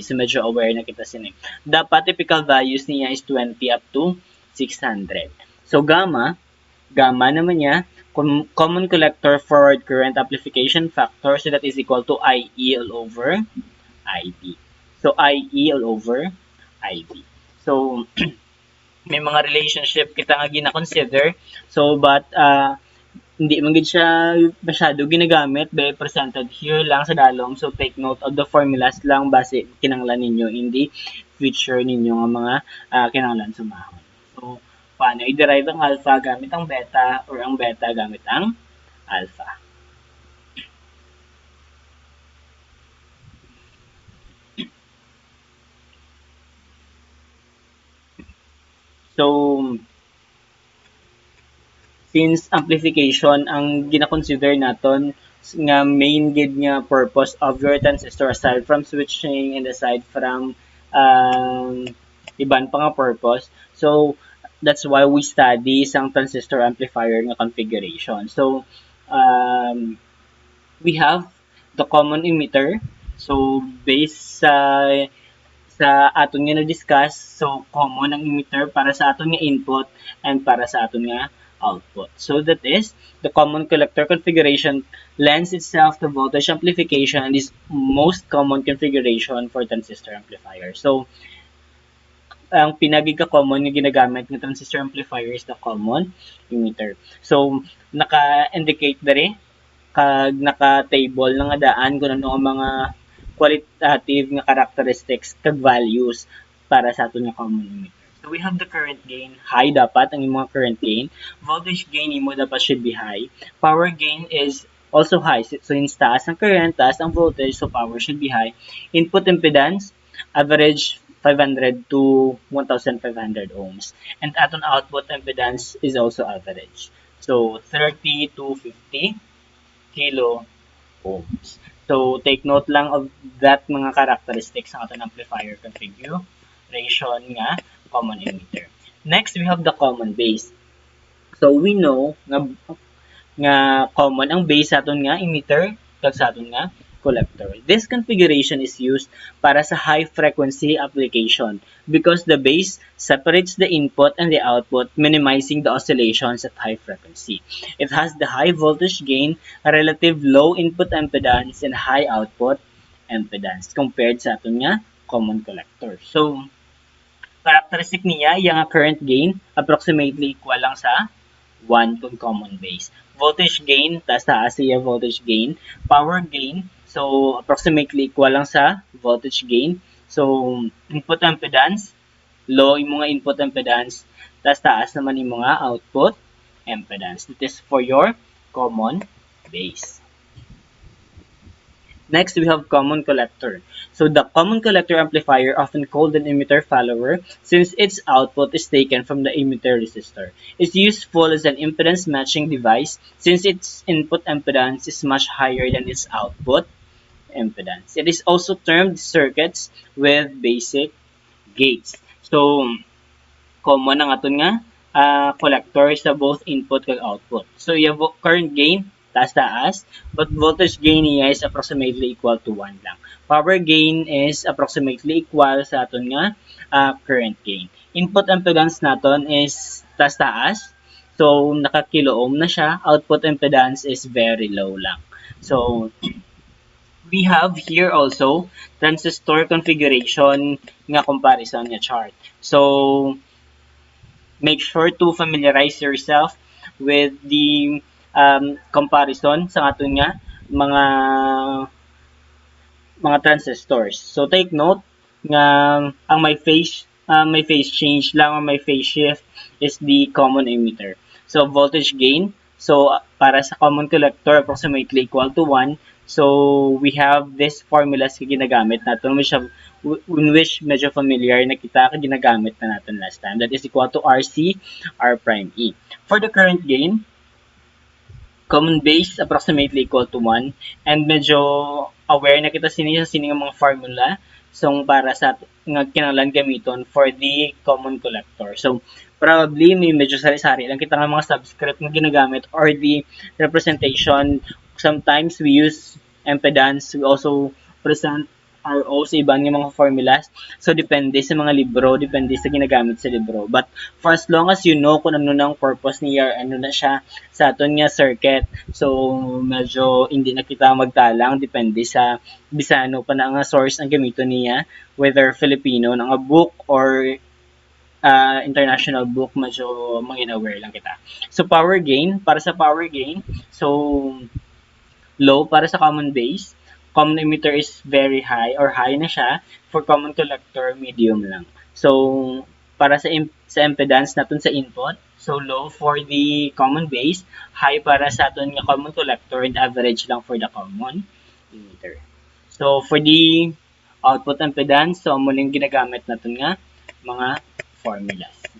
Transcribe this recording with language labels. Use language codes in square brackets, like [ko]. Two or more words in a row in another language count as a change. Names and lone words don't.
[hil] So [en] medyo aware [hil] na kita sinig. [en] Dapat typical values niya is 20 up to 600. [hil] So gamma naman niya, [en] common collector forward current amplification factor, so that is equal to IE all over IB. So IE all over IB. [hil] So may mga relationship kita nga gina-consider. So but hindi man gid siya masyado ginagamit, [en] but presented here [hil] lang sa dalom. So [en] take note of the formulas [hil] lang base kinahanglan ninyo [en] in the future [hil] ninyo nga mga kinahanglan sumahon. [tl] So paano i-derive ang alpha gamit ang beta or ang beta gamit ang alpha. [hil] So since amplification ang gina-consider naton nga main gid nga [en] purpose of your transistor aside from [hil] switching and aside from iban pa nga purpose. [en] So that's why we study sang transistor amplifier nga configuration. So we have the common emitter. [hil] So based sa aton nga na-discuss, so [en] common ang emitter [hil] para sa aton nga input and para sa aton nga output. [en] So that is the common collector configuration lends itself to voltage amplification and is most common configuration for transistor amplifier. [hil] So ang pinagika-common nga ginagamit ng [en] transistor amplifier is the common emitter. [hil] So naka-indicate dere kag naka-table na nga daan kung ano ang mga [en] qualitative nga characteristics [hil] kag values para sa aton nga common emitter. [en] So we have the current gain. High [hil] dapat ang mga [en] current gain. Voltage gain imo dapat should be high. Power gain is also high. So since [hil] taas ang current, taas ang voltage, [en] so power should be high. Input impedance, average 500 to 1,500 ohms. And aton output impedance is also average. So 30 to 50 kilo ohms. So take note lang of that mga characteristics [hil] ng aton [en] amplifier configuration nga common emitter. Next, we have the common base. So we know [hil] nga common ang base sa aton nga emitter kag sa aton nga collector. [en] This configuration is used para sa high frequency application because the base separates the input and the output, minimizing the oscillations at high frequency. It has the high voltage gain, a relative low input impedance, and high output impedance compared sa aton nga common collector. So characteristic niya, [tl] yung current gain, [en] approximately equal lang sa 1 kung common base. Voltage gain, [hil] taas siya [en] voltage gain. Power gain, so approximately equal lang sa voltage gain. So input impedance, [tl] low yung mga [en] input impedance, [tl] taas naman yung mga [en] output impedance. This is for your common base. Next, we have common collector. So the common collector amplifier, often called an emitter follower, since its output is taken from the emitter resistor, is useful as an impedance matching device since its input impedance is much higher than its output impedance. It is also termed circuits with basic gates. [hil] So common ang aton nga collector [en] sa both input and output. [tl] So yung current gain taas, [en] but voltage gain niya is approximately equal to 1 lang. Power gain is approximately equal sa aton nga current gain. Input impedance naton is taas, so naka-kilo ohm na siya. Output impedance is very low lang. So we have here also transistor configuration nga comparison nga chart. So make sure to familiarize yourself with the comparison sa aton nga mga transistors. So take note [hil] nga ang may [en] phase change lang or may phase shift is the common emitter. So voltage gain, so para sa common collector approximately equal to 1. So we have this formulas [tl] na ginagamit natin which medyo familiar na kita ginagamit na natin [en] last time. That is equal to RC R prime E. For the current gain, common base approximately equal to 1, and [hil] medyo aware na kita sini nga mga formula [en] so para sa nga kinahanglan gamiton for the common collector. [hil] So probably may medyo sari-sari lang kita nga mga subscript nga ginagamit or the representation. [en] Sometimes we use impedance, we also present RO [hil] sa ibang nga mga formulas. So depende sa mga libro, depende sa ginagamit sa libro. [en] But for as long as you know [hil] kung ano na ang purpose niya, ano na siya sa aton nga circuit, so medyo hindi na kita magtalang, depende sa Bisano pa na nga source ang gamito niya, whether Filipino na nga book or [en] international book, [hil] medyo mangin-aware lang kita. [en] So power gain, [hil] para sa power gain, [en] so low para sa common base, common emitter is very high or high na siya, for common collector medium lang. So para sa impedance natin sa input, so low for the common base, high [hil] para sa aton nga [en] common collector, and average lang for the common emitter. So for the output impedance, so [tl] mo yung ginagamit natin nga mga formulas.